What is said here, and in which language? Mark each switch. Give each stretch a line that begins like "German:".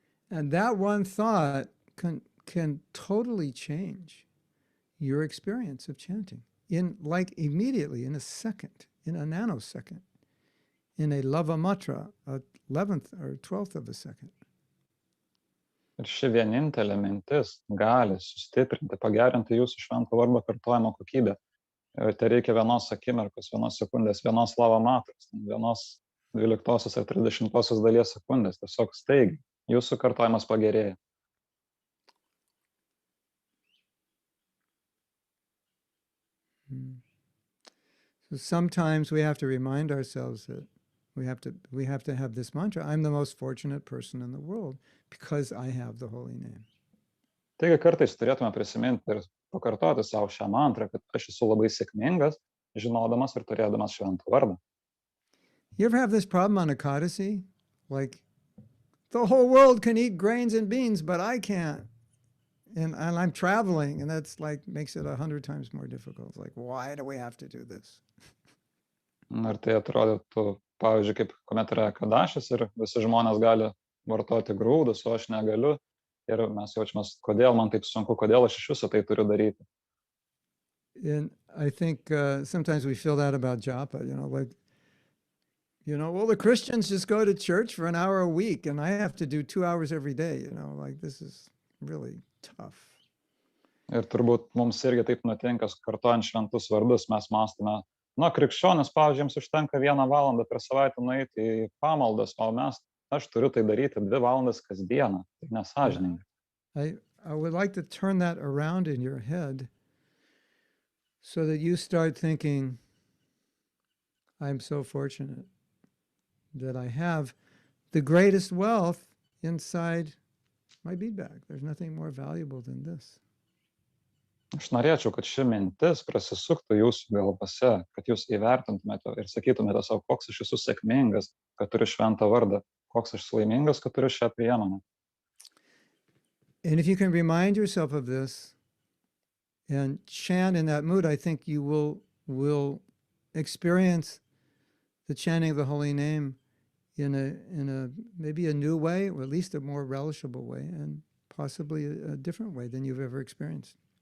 English: And that one thought can totally change your experience of chanting immediately, in a second, in a nanosecond, in a lavamatra, a 11th or 12th of a second.
Lithuanian: Ir ši vienintelė mintis gali sustiprinti, pagerinti jūsų švento vardo kartojimo kokybę. Ir tai reikia vienos akimirkos, vienos sekundės, vienos lavamatros, vienos 12 ar 30 dalies sekundės, tiesiog staigiai. Jūsų kartojimas pagerėja.
English: So sometimes we have to remind ourselves that we have to have this mantra. I'm the most fortunate person in the world because I have the holy name. Taigi kartais turėtume prisiminti ir pakartoti savo šią mantrą, kad aš esu labai sėkmingas, žinodamas ir turėdamas šventą vardą. You ever have this problem on Ekadasi? Like, the whole world can eat grains and beans, but I can't. And I'm traveling, and that's like makes it 100 times more difficult. It's like, why do we have to do this?
Lithuanian: Ir tai atrodytų, pavyzdžiui, kaip kuomet yra kadašis ir visi žmonės gali vartoti grūdus, o aš negaliu. Ir mes jaučiamės, kodėl man taip sunku, kodėl aš iš viso tai turiu daryti.
English: And I think sometimes we feel that about japa, well, the Christians just go to church for an hour a week, and I have to do 2 hours every day, like this is really tough.
Lithuanian: Ir turbūt mums irgi taip nutinka, kartojant šventus vardus, mes mąstome, krikščionis, pavyzdžiui, jiems užtenka 1 valandą per savaitę nueiti į pamaldas, o aš turiu tai daryti 2 valandas kasdieną. Tai nesąžininga.
English: I would like to turn that around in your head so that you start thinking, I'm so fortunate that I have the greatest wealth inside my bead bag. There's nothing more valuable than this.
Lithuanian: Aš norėčiau, kad ši mintis prasisuktų jūsų galvose, kad jūs įvertintumėte ir sakytumėte savo, koks aš esu sėkmingas, kad turiu šventą vardą, koks aš laimingas, kad turiu šią priemonę.
English: And if you can remind yourself of this and chant in that mood, I think you will experience the chanting of the holy name in a maybe a new way, or at least a more relishable way, and possibly a different way than you've ever experienced.